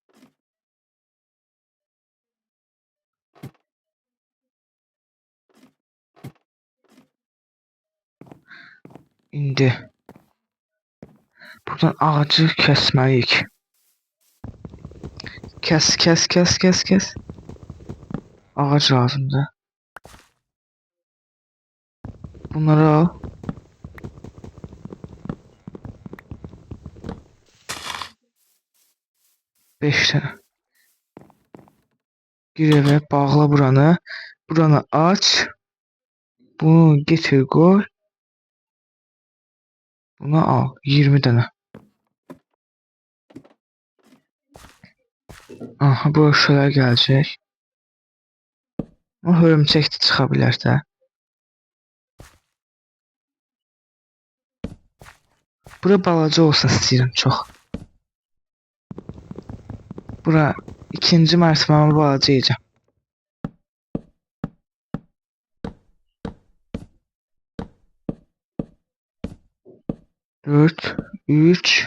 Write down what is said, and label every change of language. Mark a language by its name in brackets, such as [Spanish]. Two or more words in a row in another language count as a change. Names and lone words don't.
[Azerbaijani] İndi buradan ağacı kəsməliyik. Kes. Ağac lazımdır. Bunları al. [Turkish] Beş tane. [Azerbaijani] Gir eve, bağla buranı. Buranı aç. Bunu getir koy. [Turkish] Bunu al. 20 tane. Aha, bu şeyler gelecek. [Azerbaijani] Ama hörümçək də çıxa bilər də. Bura balaca olsun istəyirəm çox. Bura ikinci mərtəbəmi balaca yiyəcəm. 4, 3.